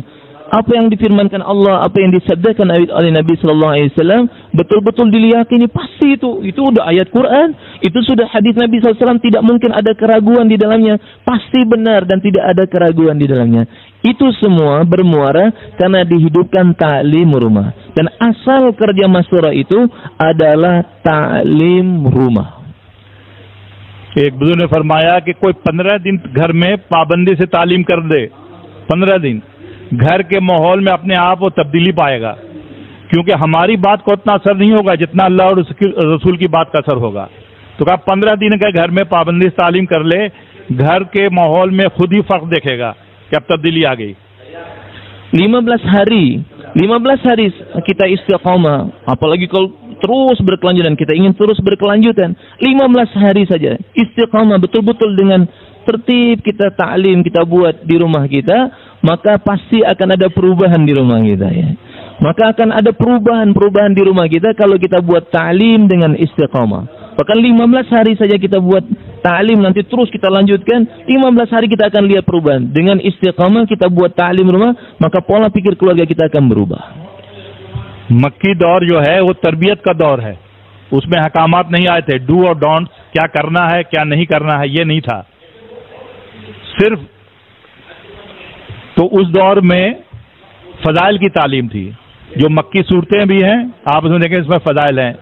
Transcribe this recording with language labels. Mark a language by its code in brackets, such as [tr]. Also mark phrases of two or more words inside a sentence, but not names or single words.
[id] Apa yang difirmankan Allah, apa yang disabdakan oleh Nabi [ar] صلى الله عليه وسلم, [id] betul-betul diyakini, pasti itu udah ayat Quran, itu sudah hadis Nabi [ar] صلى الله عليه وسلم, [id] tidak mungkin ada keraguan di dalamnya, pasti benar dan tidak ada keraguan di dalamnya. Itu semua bermuara karena dihidupkan taklim rumah. Dan asal kerja masyurah itu adalah taklim rumah. [hi] एक बुजुर्ग ने फरमाया कि कोई 15 दिन घर में पाबंदी से तालीम कर दे, 15 दिन घर के माहौल में अपने आप वो तब्दीली पाएगा, क्योंकि हमारी बात को उतना असर नहीं होगा जितना अल्लाह और रसूल की बात का असर होगा। तो कहा 15 दिन का घर में पाबंदी से तालीम कर ले, घर के माहौल में खुद ही फर्क देखेगा कि अब तब्दीली आ गई। [id] 15 hari kita istiqamah, apalagi kalau terus berkelanjutan, kita ingin terus berkelanjutan, 15 hari saja istiqamah betul-betul dengan tertib, kita taklim, kita buat di rumah kita, maka pasti akan ada perubahan di rumah kita, ya. Maka akan ada perubahan di rumah kita kalau kita buat taklim dengan istiqamah. Bahkan 15 hari saja kita buat taklim, nanti terus kita lanjutkan, 15 hari kita akan lihat perubahan. Dengan istiqamah kita buat taklim rumah, maka pola pikir keluarga kita akan berubah. [hi] मक्की दौर जो है वो तरबियत का दौर है, उसमें हकामात नहीं आए थे, डू और डोंट, क्या करना है क्या नहीं करना है, ये नहीं था सिर्फ। तो उस दौर में फजाइल की तालीम थी, जो मक्की सूरतें भी हैं आप उसमें देखें, इसमें फजाइल हैं।